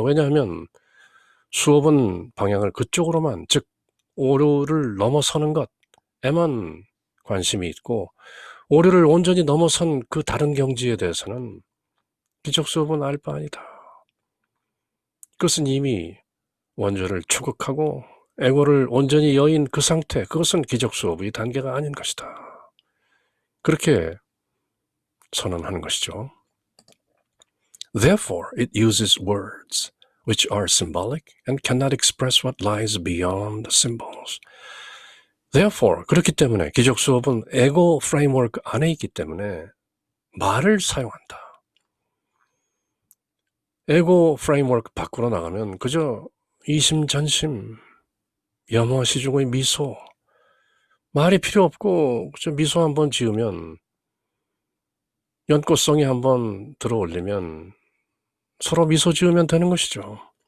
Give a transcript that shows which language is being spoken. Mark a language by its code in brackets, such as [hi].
[ko] 왜냐하면 수업은 방향을 그쪽으로만, 즉 오류를 넘어서는 것에만 관심이 있고, 오류를 온전히 넘어선 그 다른 경지에 대해서는 기적수업은 알 바 아니다. 그것은 이미 원죄를 추극하고 에고를 온전히 여인 그 상태, 그것은 기적수업의 단계가 아닌 것이다. 그렇게 선언하는 것이죠. [en] Therefore, it uses words which are symbolic and cannot express what lies beyond the symbols. [ko] Therefore, 그렇기 때문에 기적수업은 에고 프레임워크 안에 있기 때문에 말을 사용한다. 에고 프레임워크 밖으로 나가면 그저 이심전심, 염화시중의 미소, 말이 필요 없고 그저 미소 한번 지으면, 연꽃송이 한번 들어올리면 서로 미소 지으면 되는 것이죠.